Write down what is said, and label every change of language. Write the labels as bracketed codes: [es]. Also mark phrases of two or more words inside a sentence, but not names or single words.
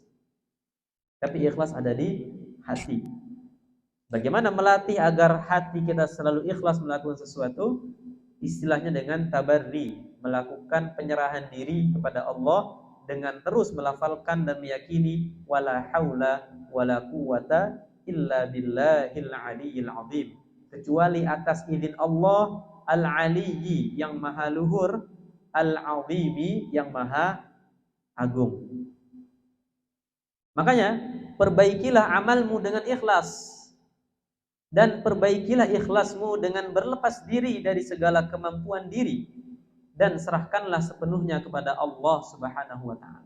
[id] Tapi ikhlas ada di hati. Bagaimana melatih agar hati kita selalu ikhlas melakukan sesuatu? Istilahnya dengan tabarri, melakukan penyerahan diri kepada Allah dengan terus melafalkan dan meyakini [ar] ولا حول ولا قوة إلا بالله العلي العظيم. [id] Kecuali atas izin Allah Al-Aliyyi yang maha luhur, Al-Azimi yang maha agung. Makanya perbaikilah amalmu dengan ikhlas, dan perbaikilah ikhlasmu dengan berlepas diri dari segala kemampuan diri, dan serahkanlah sepenuhnya kepada Allah [ar] سبحانه وتعالى.